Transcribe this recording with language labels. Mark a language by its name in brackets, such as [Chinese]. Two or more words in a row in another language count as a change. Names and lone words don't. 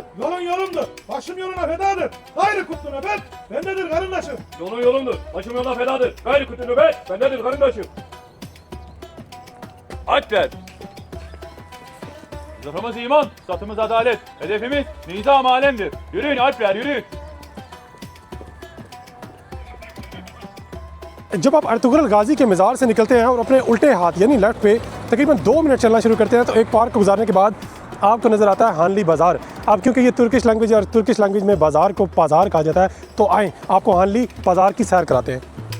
[Turkish] Yolun yolumdur. Başım yoluna fedadır. Gayrı kutlu nöbet. Bendedir karındaşım. Yolun yolumdur. Başım yoluna fedadır. Gayrı kutu nöbet. Bendedir karındaşım. Alpler. Zırhımız iman, satımız adalet. Hedefimiz nizam alemdir. Yürüyün Alpler, yürüyün. [Hindi] जब आप अर्तुगरुल गाजी के मज़ार से निकलते हैं और अपने उल्टे हाथ यानी लेफ्ट पे तकरीबन 2 मिनट चलना शुरू करते हैं तो एक पार्क को गुजारने के बाद आपको नज़र आता है हानली बाज़ार। अब क्योंकि ये [English] Turkish language [Hindi] और [English] Turkish language [Hindi] में बाज़ार को बाज़ार कहा जाता है तो आएँ आपको हानली बाज़ार की सैर कराते हैं।